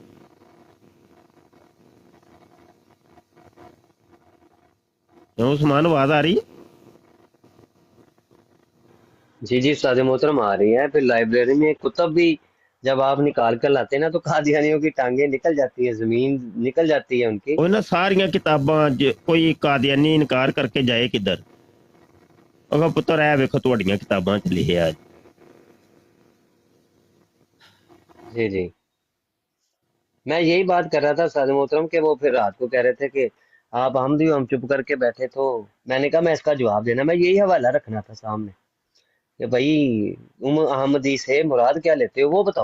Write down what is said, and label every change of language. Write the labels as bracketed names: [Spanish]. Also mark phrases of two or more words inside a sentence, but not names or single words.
[Urdu] عثمان آواز آ رہی ہے؟ جی استاد محترم آ رہی ہے. پھر لائبریری میں کتب بھی جب آپ نکال کر لاتے ہیں نا تو قادیانیوں کی ٹانگیں نکل جاتی ہے، زمین نکل جاتی ہے ان کی. [Punjabi] وہ نا ساریاں کتاباں کوئی قادیانی انکار کر کے جائے کدھر؟ اگر پتر ہے ویکھو تہاڈیاں کتاباں چ لکھیا ہے. [Urdu] جی میں یہی بات کر رہا تھا استاد محترم کہ وہ پھر رات کو کہہ رہے تھے کہ آپ احمدی ہم چپ کر کے بیٹھے، تو میں نے کہا میں اس کا جواب دینا، میں یہی حوالہ رکھنا تھا سامنے کہ بھائی تم احمدی سے مراد کیا لیتے ہو وہ بتاؤ.